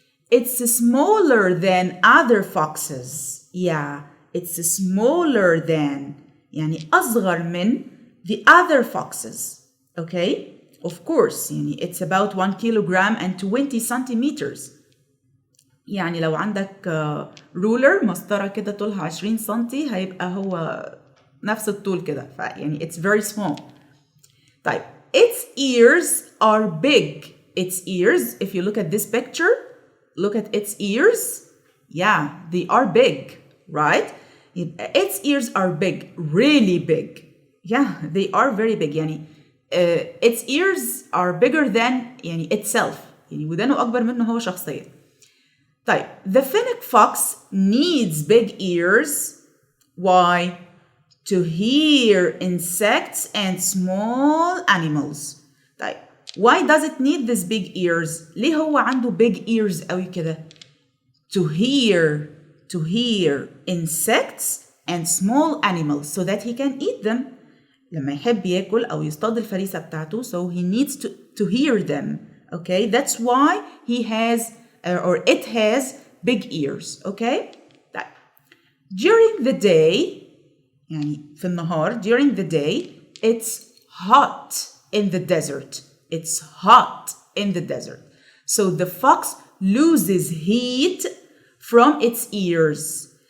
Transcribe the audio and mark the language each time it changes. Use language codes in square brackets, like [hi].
[en] It's smaller than other foxes. Yeah, it's smaller than, [ar] يعني أصغر من [en] the other foxes. Okay? Of course, [ar] يعني [en] it's about 1 kilogram and 20 centimeters. [ar] يعني لو عندك رولر مسطرة كده طولها 20 سنتي هيبقى هو نفس الطول كده. يعني [en] it's very small. [ar] طيب. [en] Its ears are big. Its ears, if you look at this picture, look at its ears. Yeah, they are big, right? Its ears are big, really big. Yeah, they are very big. [ar] يعني [en] its ears are bigger than يعني itself. [ar] يعني ودانه أكبر منه هو شخصيا. طيب, [en] the fennec fox needs big ears. Why? To hear insects and small animals. [ar] طيب, [en] why does it need these big ears? [ar] ليه هو عنده [en] big ears [ar] قوي كده? [en] To hear insects and small animals so that he can eat them. [ar] لما يحب ياكل أو يصطاد الفريسة بتاعته, [en] so he needs to hear them. Okay, that's why he has or it has big ears. Okay? [ar] طيب. [en] During the day, [ar] يعني في النهار, [en] during the day, it's hot in the desert. It's hot in the desert. So the fox loses heat from its ears.